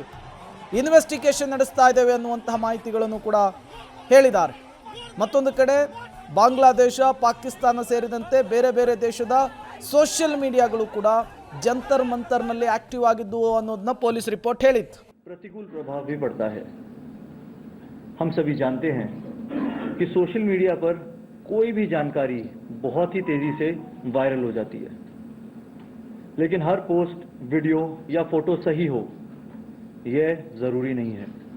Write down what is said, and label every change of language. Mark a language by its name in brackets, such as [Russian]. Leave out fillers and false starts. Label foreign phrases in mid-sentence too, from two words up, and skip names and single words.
[Kannada] ಇನ್ವೆಸ್ಟಿಗೇಷನ್ ನಡೆಸ್ತಾ ಇದ್ದೇವೆ ಅನ್ನುವಂತಹ ಮಾಹಿತಿಗಳನ್ನು ಕೂಡ ಹೇಳಿದ್ದಾರೆ. ಮತ್ತೊಂದು ಕಡೆ ಬಾಂಗ್ಲಾದೇಶ, ಪಾಕಿಸ್ತಾನ ಸೇರಿದಂತೆ ಬೇರೆ ಬೇರೆ ದೇಶದ [English] social media [Kannada] ಕೂಡ ಜಂತರ್ ಮಂತರ್ನಲ್ಲಿ ಆಕ್ಟಿವ್ ಆಗಿದ್ದವು ಅನ್ನೋದನ್ನ [English] police report [Kannada] ಹೇಳಿತ್ತು. [Hindi] प्रतिकूल प्रभाव भी पड़ता है. हम सभी जानते हैं कि [English] social media [Hindi] पर कोई भी जानकारी बहुत ही तेजी से वायरल हो जाती है, लेकिन हर पोस्ट, वीडियो या फोटो सही हो यह जरूरी नहीं है.